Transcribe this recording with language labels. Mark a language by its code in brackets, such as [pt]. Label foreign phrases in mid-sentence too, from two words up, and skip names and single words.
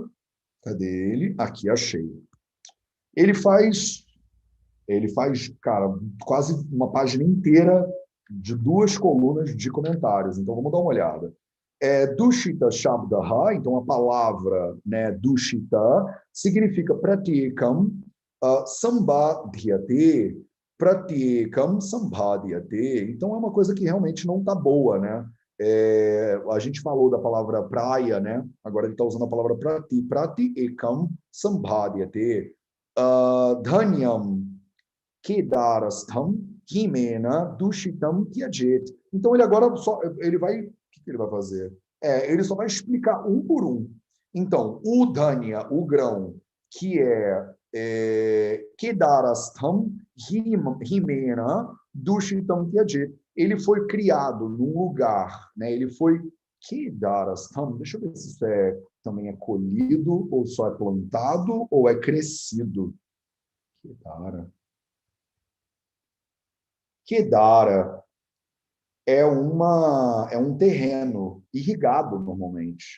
[pt] Cadê ele? Aqui, achei. Ele faz, cara, quase uma página inteira de 2 colunas de comentários. Então, vamos dar uma olhada. [sa] Dushita Shabdaha, [pt] então a palavra, né, Dushita, significa [sa] pratikam sambadhyate, pratikam sambadhyate. [pt] Então, é uma coisa que realmente não está boa, né? A gente falou da palavra praia, né? Agora ele está usando a palavra [sa] prati ekam sambhadyate. Dhanyam kedarastham himena dushitam tyajet. [pt] Então ele agora ele vai, o que ele vai fazer? Ele só vai explicar um por um. Então, o dhanya, o grão, que [sa] kedarastham himena dushitam tyajet. [pt] Ele foi criado num lugar, né? Ele foi Kedarastham. Deixa eu ver se isso também é colhido, ou só é plantado, ou é crescido. Kedara é um terreno irrigado normalmente.